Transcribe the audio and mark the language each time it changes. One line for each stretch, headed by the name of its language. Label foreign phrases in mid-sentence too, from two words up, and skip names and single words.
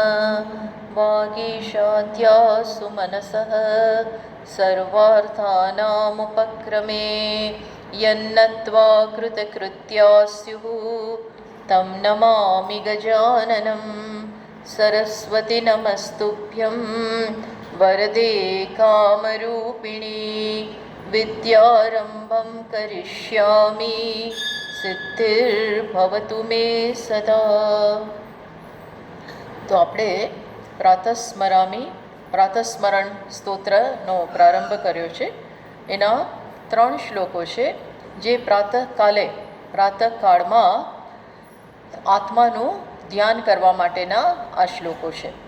Sanskrit: वागीशाद्यासु मनसः सर्वार्थानामुपक्रमे यन्नत्वा कृतकृत्या स्युः तं नमामि गजाननं। सरस्वती नमस्तुभ्यं वरदे कामरूपिणी विद्यारम्भं करिष्यामि सिद्धिर्भवतु मे सदा।
Gujarati: તો આપણે પ્રાતસ્મરણ સ્તોત્રનો પ્રારંભ કર્યો છે. એના 3 શ્લોકો છે જે પ્રાતઃકાળમાં આત્માનું ધ્યાન કરવા માટેના આ શ્લોકો છે.